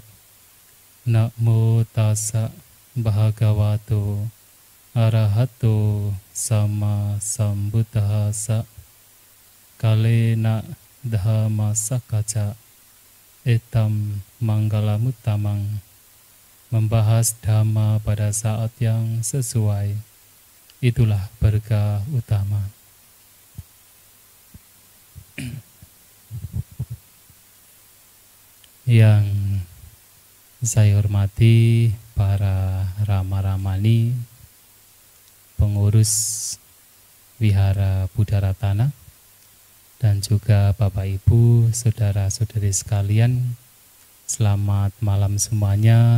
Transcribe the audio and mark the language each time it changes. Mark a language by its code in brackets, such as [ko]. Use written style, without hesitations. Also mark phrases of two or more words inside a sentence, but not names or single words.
[pi] Namo tassa bhagavato arahato sama sambuddhassa. Kalena dhamma sakaca etam manggalamuttamang. [id] Membahas dhamma pada saat yang sesuai, itulah berkah utama. Yang saya hormati para rama-ramani, pengurus Wihara Buddha Ratana, dan juga Bapak Ibu, saudara-saudari sekalian, selamat malam semuanya.